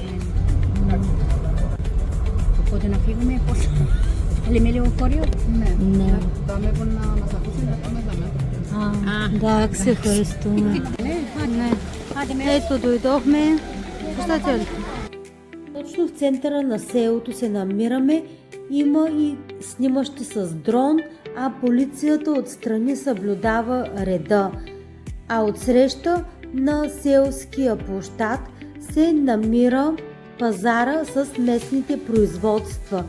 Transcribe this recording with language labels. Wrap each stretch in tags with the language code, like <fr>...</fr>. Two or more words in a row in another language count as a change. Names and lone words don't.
<el>Οπότε να φύγουμε πώς. Λέμε λεωφορείο. Ναι. Πάμε που να μας ακούσει να πάμε δαμέ. Εντάξει, ευχαριστούμε.</el> <bg>Ето дойдохме. Пустете. Точно в центъра на селото се намираме. Има и снимащи с дрон, а полицията отстрани съблюдава реда. А отсреща на селския площад се намира пазара с местните производства.</bg>